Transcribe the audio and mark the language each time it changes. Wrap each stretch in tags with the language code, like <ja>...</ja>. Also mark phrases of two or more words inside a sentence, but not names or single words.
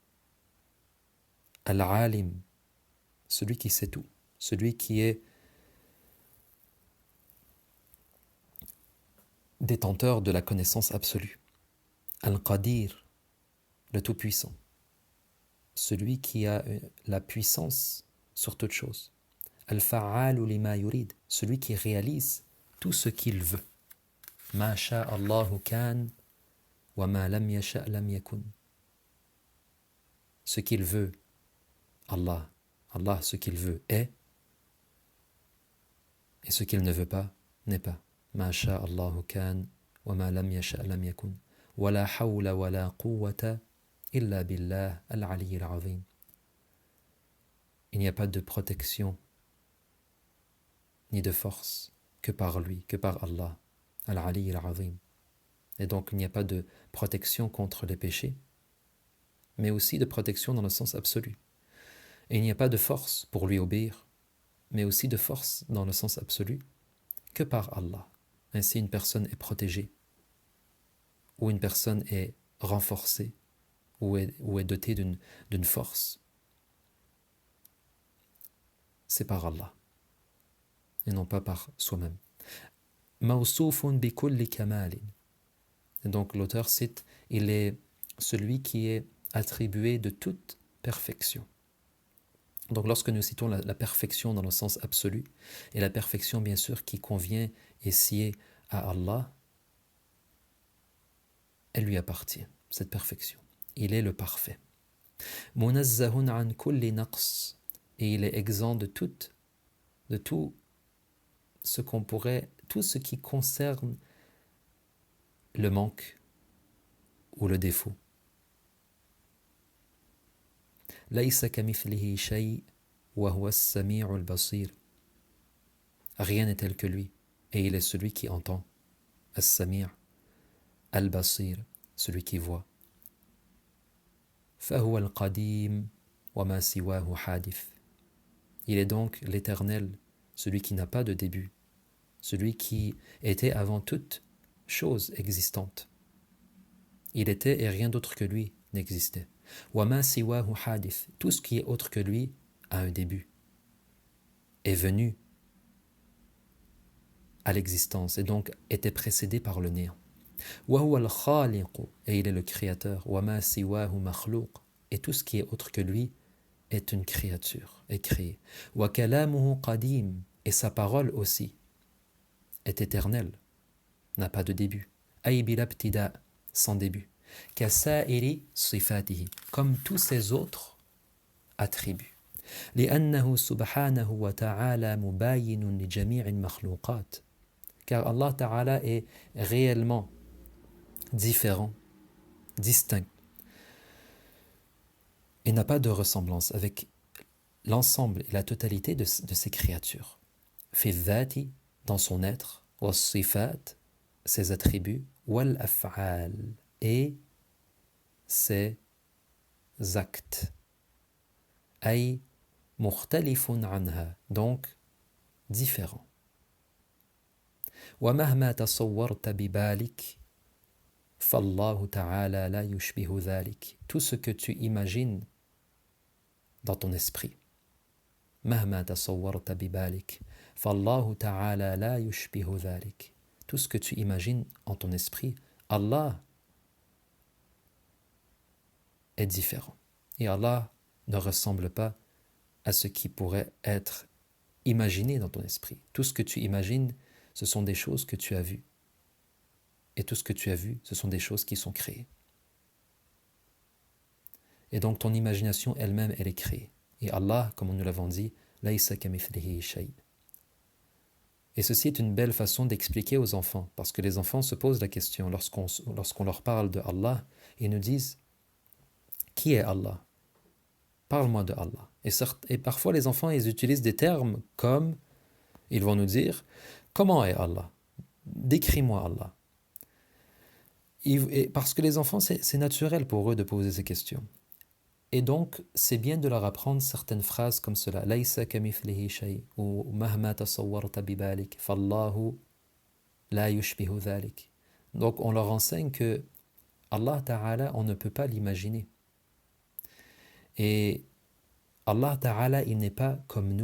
<fr>Al-Alim, celui qui sait tout, celui qui est détenteur de la connaissance absolue. Al-Qadir, le Tout-Puissant, celui qui a la puissance sur toute chose.</fr> <ar>الفعال لما يريد,</ar> <fr>celui qui réalise tout ce qu'il veut.</fr> <ar>ما شاء الله كان وما لم يشأ لم يكن.</ar> <fr>Ce qu'il veut, Allah, ce qu'il veut est, et ce qu'il ne veut pas n'est pas.</fr> <ar>ما شاء الله كان وما لم يشأ لم يكن. ولا حول ولا قوة إلا بالله العلي العظيم.</ar> <fr>Il n'y a pas de protection ni de force que par lui, que par Allah,</fr> <ar>العلي العظيم.</ar> <fr>Et donc il n'y a pas de protection contre les péchés, mais aussi de protection dans le sens absolu. Et il n'y a pas de force pour lui obéir, mais aussi de force dans le sens absolu que par Allah. Ainsi une personne est protégée, ou une personne est renforcée, ou est dotée d'une force. C'est par Allah, et non pas par soi-même.</fr> <ar>موصوف بكل كمال.</ar> <fr>Et donc l'auteur cite, il est celui qui est attribué de toute perfection. Donc lorsque nous citons la perfection dans le sens absolu, et la perfection bien sûr qui convient et sied à Allah, elle lui appartient, cette perfection. Il est le parfait.</fr> <ar>منزه عن كل نقص,</ar> <fr>et il est exempt de tout tout ce qui concerne le manque ou le défaut.</fr> <ar>ليس كمثله شيء وهو السميع البصير.</ar> <fr>Rien n'est tel que lui, et il est celui qui entend.</fr> <ar>السميع البصير,</ar> <fr>celui qui voit.</fr> <ar>فهو القديم وما سواه حادث.</ar> <fr>Il est donc l'éternel, celui qui n'a pas de début, celui qui était avant toute chose existante. Il était et rien d'autre que lui n'existait.</fr> <ar>وما سواه حادث.</ar> <fr>Tout ce qui est autre que lui a un début, est venu à l'existence et donc était précédé par le néant.</fr> <ar>وهو الخالق,</ar> <fr>et il est le créateur.</fr> <ar>وما سواه مخلوق,</ar> <fr>et tout ce qui est autre que lui est une créature, est créé.</fr> <ar>وكلامه قديم,</ar> <fr>et sa parole aussi est éternelle, n'a pas de début.</fr> <ar>أي بلا ابتداء,</ar> <fr>sans début.</fr> <ar>كسائر صفاته,</ar> <fr>comme tous ses autres attributs.</fr> <ar>لأنه سبحانه وتعالى مباين لجميع المخلوقات.</ar> <fr>Car</fr> <ar>الله تعالى</ar> <fr>est réellement différent, distinct, et n'a pas de ressemblance avec l'ensemble et la totalité de ses créatures.</fr> <ar>في الذات,</ar> <fr>dans son être, والصفات, ses attributs, والأفعال, et ses actes.</fr> <ar>أي مختلف عنها,</ar> <fr>donc différent.</fr> <ar>ومهما تصورت ببالك فالله تعالى لا يشبه ذلك.</ar> <fr>Tout ce que tu imagines dans ton esprit.</fr> <ar>مهما تصورت ببالك فالله تعالى لا يشبه ذلك.</ar> <fr>Tout ce que tu imagines en ton esprit, Allah est différent. Et Allah ne ressemble pas à ce qui pourrait être imaginé dans ton esprit. Tout ce que tu imagines, ce sont des choses que tu as vues. Et tout ce que tu as vu, ce sont des choses qui sont créées. Et donc ton imagination elle-même, elle est créée. Et Allah, comme nous l'avons dit,</fr> <ar>ليس كمثله شيء.</ar> <fr>Et ceci est une belle façon d'expliquer aux enfants, parce que les enfants se posent la question lorsqu'on leur parle de Allah, ils nous disent « Qui est Allah ? Parle-moi de Allah. » Et parfois les enfants, ils utilisent des termes comme, ils vont nous dire « Comment est Allah ? Décris-moi Allah. » Parce que les enfants, c'est naturel pour eux de poser ces questions. Et donc, c'est bien de leur apprendre certaines phrases comme cela.</fr> <ar>ليس كمثله شيء, ou مهما تصورت ببالك فالله لا يشبه ذلك.</ar> <fr>Donc, on leur enseigne que</fr> <ar>الله تعالى,</ar> <fr>on ne peut pas l'imaginer. Et</fr> <ar>الله تعالى,</ar> <fr>il n'est pas comme nous.</fr>